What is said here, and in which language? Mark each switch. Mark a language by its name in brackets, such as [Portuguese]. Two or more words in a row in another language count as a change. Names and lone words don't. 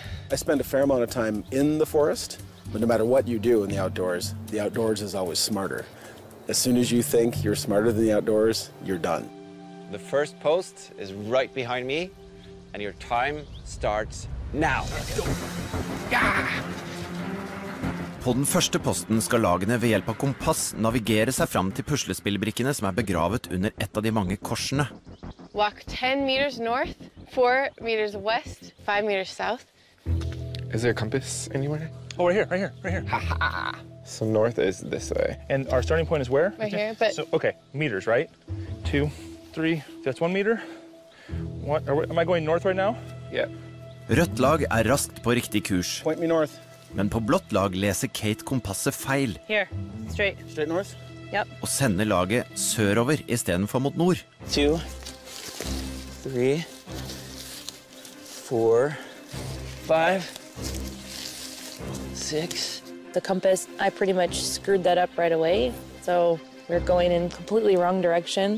[English] I spend a fair amount of time in the forest, but no matter what you do in the outdoors is always smarter. As soon as you think you're smarter than the outdoors, you're done. The first post is right behind me, and your time starts now. [Norwegian] På den første posten skal lagene ved hjelp av kompass navigere seg fram til puslespillbrikkene som er begravet under et av de mange korsene. [English] Walk 10 meters north, 4 meters west, 5 meters south. Is there a compass anywhere? Oh, right here, right here. So north is this way. And our starting point is where? Right here, but... So, okay, meters, right? 2, 3, that's 1 meter. Am I going north right now? Yeah. [Norwegian] Rødt lag er raskt på riktig kurs. [English] Point me north. [Norwegian] Men på blått lag leser Kate kompasset feil. [English] Here, straight. Straight north? Yep. [Norwegian] Og sender laget sørover I stedet for mot nord. [English] 2, 3, 4, 5, 6. The compass, I pretty much screwed that up right away. So we're going in completely wrong direction.